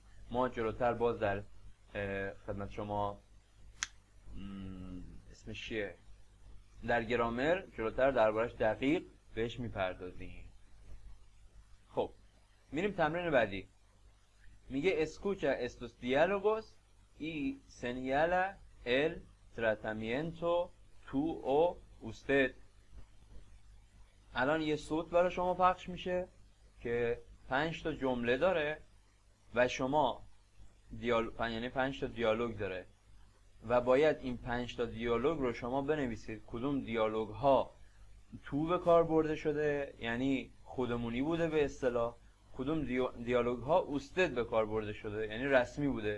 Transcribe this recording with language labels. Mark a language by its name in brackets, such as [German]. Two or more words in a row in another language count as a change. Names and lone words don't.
[Persian] ما جلوتر باز در خدمت شما اسمش چیه، در گرامر جلوتر دربارش دقیق بهش میپردازیم. خب میریم تمرین بعدی. [Spanish] میگه escucha estos diálogos y señala el tratamiento tú o usted. [Persian] الان یه صوت برای شما پخش میشه که 5 تا جمله داره و شما یعنی 5 تا دیالوگ داره و باید این 5 تا دیالوگ رو شما بنویسید. کدوم دیالوگ ها تو به کار برده شده، یعنی خودمونی بوده به اصطلاح، کدوم دیالوگ ها اوستد به کار برده شده، یعنی رسمی بوده.